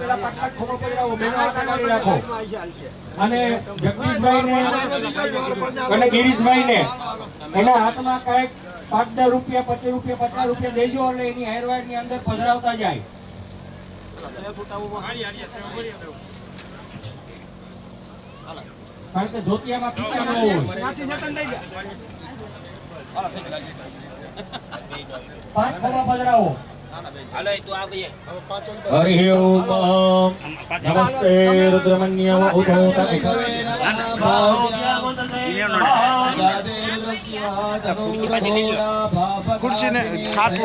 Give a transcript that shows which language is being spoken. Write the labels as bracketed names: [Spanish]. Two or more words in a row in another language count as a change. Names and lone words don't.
[Gujarati] પેલા 5 ખોબા પધરાવો બે હાથ કાઢી રાખો અને જગદીશભાઈ ને અને ગિરીશભાઈ ને એના હાથમાં કઈક 5 રૂપિયા 20 રૂપિયા 50 રૂપિયા દેજો એટલે એની હેરવાડ ની અંદર પધરાવતા જાય કારણ કે ધોતિયામાં પીછા ન હોય 5 ખોબા પધરાવો [Sanskrit] हरि ओम नमस्ते रुद्रमन्यम उद्धोत [Gujarati] ખુરશી ને ખાટલો